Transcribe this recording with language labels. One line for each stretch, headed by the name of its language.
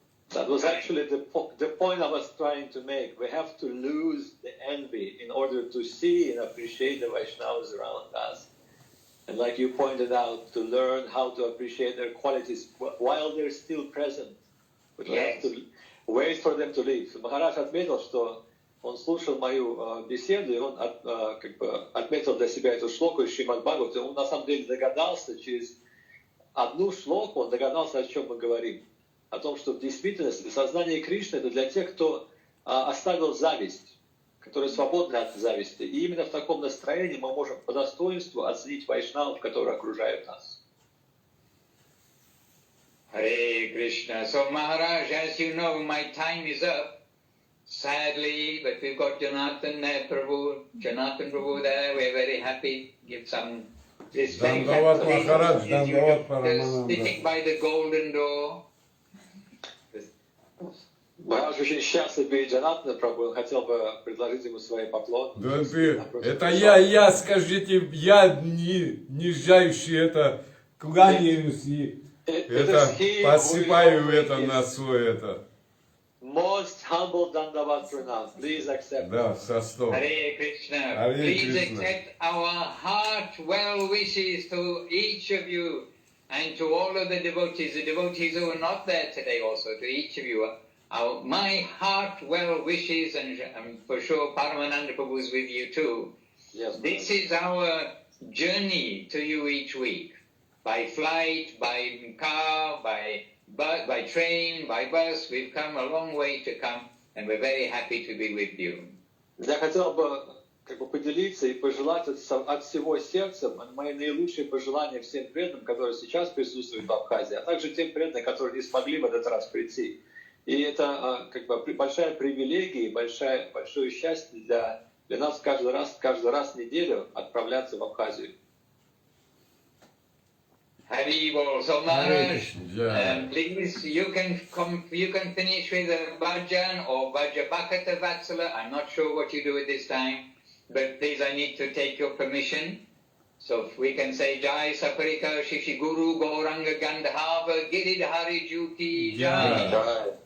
English: That was actually the point I was trying to make. We have to lose the envy in order to see and appreciate the Vaishnavas around us. And like you pointed out, to learn how to appreciate their qualities while they're still present. But we have to wait for them to leave.
Russian: Махарадж отметил, что он слушал мою беседу, и он отметил для себя эту шлоку из Шримад Бхагавата. Он на самом деле догадался, через одну шлоку он догадался, о чем мы говорим. О том, что в действительности сознание Кришны — это для тех, кто оставил зависть, которые свободны от зависти. И именно в таком настроении мы можем по достоинству оценить вайшнавов, которые окружают нас.
English: Hare Krishna. So Maharaj, as you know, my time is up. Sadly, but we've got Janatan Prabhu there. We're very happy. Give some respect. Dandavad Maharaj, Dandavad Paramananda. Sitting by the golden door.
Russian: Махарадж очень счастлив перед Джанатана Прабху, он хотел бы предложить ему свои поклоны. Да это я, скажите, я нижайший кланяюсь и Это посыпаю это на свой это.
English: Most humble Dandavat Pranam. Please accept.
Russian: Да, со стола.
English: Hare Krishna. Hare Please Krishna. accept our heart well wishes to each of you and to all of the devotees who are not there today also, to each of you. My heart well wishes, and for sure Paramananda Prabhu is with you too. Yes. This is our journey to you each week. By flight, by car, by train, by bus, we've come a long way to come, and we're very happy to be with you.
Russian: Я хотел бы поделиться и пожелать от всего сердца мои наилучшие пожелания всем преданным, которые сейчас присутствуют в Абхазии, а также тем преданным, которые не смогли в этот раз прийти. И это большая привилегия, большое счастье для нас каждый раз в неделю отправляться в Абхазию.
English: Haribol. So Maharaj, please, you can finish with a bhajan or Vajrabhakata Vatsala. I'm not sure what you do at this time, but please, I need to take your permission. So if we can say Jai Saparika Shishi Guru Gauranga Gandhava Giridhari Juki Jai.